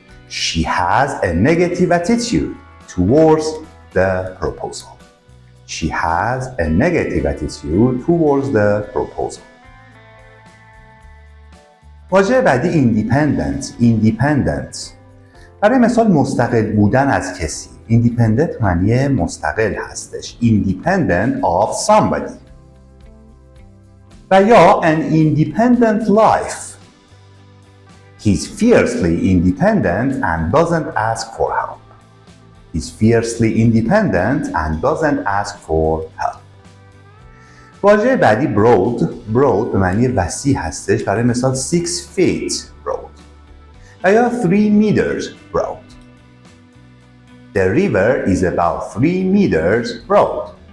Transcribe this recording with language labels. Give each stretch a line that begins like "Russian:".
English: She has a negative attitude towards the proposal. She has a negative attitude towards the proposal.
Persian: واژه بعدی independent. برای مثال مستقل بودن از کسی. independent معنی مستقل هستش.
English: independent of somebody.
Persian: و یا
English: an independent life. He's fiercely independent and doesn't ask for help. He's fiercely independent and doesn't ask for help.
Persian: واژه بعدی broad به معنی وسیع هستش. برای مثال
English: 6 feet broad
Persian: و یا
English: 3 meters broad. The river is about 3 meters broad.